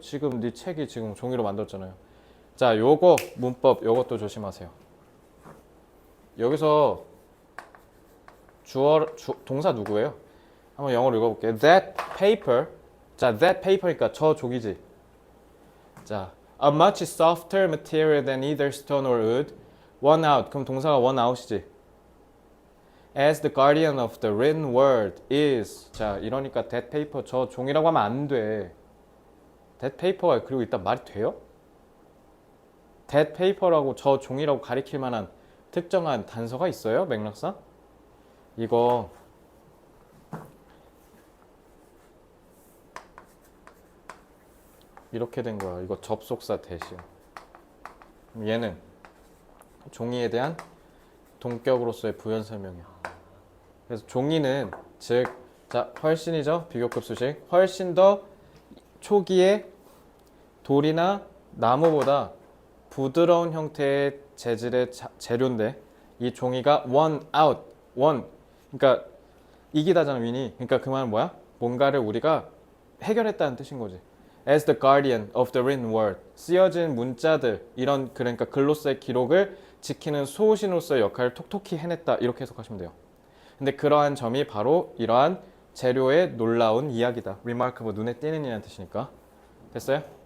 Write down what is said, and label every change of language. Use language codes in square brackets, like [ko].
[ko] 지금 네 책이 지금 종이로 만들었잖아요. 자, 요거 문법 요것도 조심하세요. 여기서 동사 누구예요? 한번 영어로 읽어볼게요. [en] That paper. 자, that paper니까 [ko] 저 종이지. [en] 자, a much softer material than either stone or wood. One out. [ko] 그럼 동사가 [en] one out [ko] 이지. [en] As the guardian of the written word is. [ko] 자, 이러니까 [en] that paper [ko] 저 종이라고 하면 안 돼. that paper가 그리고 일단 말이 돼요? [en] that paper [ko] 라고 저 종이라고 가리킬 만한 특정한 단서가 있어요? 맥락상? 이거 이렇게 된 거야. 이거 접속사 대신. 얘는 종이에 대한 동격으로서의 부연 설명이야. 그래서 종이는 즉, 자, 훨씬이죠. 비교급 수식. 훨씬 더 초기에 돌이나 나무보다 부드러운 형태의 재질의 재료인데 이 종이가 [en] one out, one. [ko] 그러니까 이기다잖아, 윈이. 그러니까 그 말은 뭐야? 뭔가를 우리가 해결했다는 뜻인 거지. [en] As the guardian of the written word. [ko] 쓰여진 문자들, 이런 그러니까 글로서의 기록을 지키는 수호신으로서의 역할을 톡톡히 해냈다. 이렇게 해석하시면 돼요. 근데 그러한 점이 바로 이러한 재료의 놀라운 이야기다. remarkable, 눈에 띄는 이라는 뜻이니까. 됐어요?